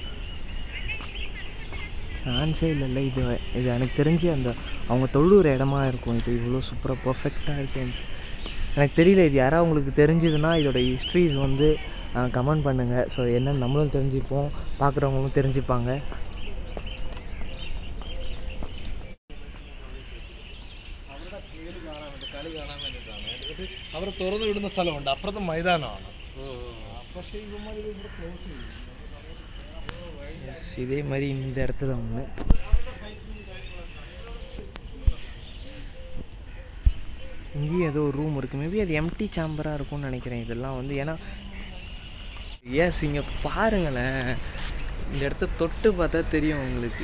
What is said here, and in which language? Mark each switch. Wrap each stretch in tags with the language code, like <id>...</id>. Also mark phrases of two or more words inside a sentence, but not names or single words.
<ta>சான்ஸே இல்லைல்ல. இது எனக்கு தெரிஞ்சு அந்த அவங்க தொழுகிற இடமா இருக்கும். இது இவ்வளோ சூப்பராக பர்ஃபெக்டாக இருக்கும். எனக்கு தெரியல, இது யாராவது உங்களுக்கு தெரிஞ்சதுன்னா இதோட ஹிஸ்ட்ரிஸ் வந்து கமெண்ட் பண்ணுங்கள். ஸோ என்னென்னு நம்மளும் தெரிஞ்சுப்போம், பார்க்குறவங்களும் தெரிஞ்சுப்பாங்க.</ta> <ml>അവരെ തുറന്നു വിടുന്ന സ്ഥലമുണ്ട്, അപ്പുറത്ത് മൈതാനമാണ്. പക്ഷേ</ml> <ta>இதே மாதிரி இந்த இடத்துல ஒன்று இங்கேயும் ஏதோ ஒரு ரூம் இருக்குது. மேபி அது</ta> <en>empty chamber</en> <ta>இருக்கும்னு நினைக்கிறேன். இதெல்லாம் வந்து ஏன்னா எஸ் இங்கே பாருங்களேன், இந்த இடத்த தொட்டு பார்த்தா தெரியும் உங்களுக்கு.</ta>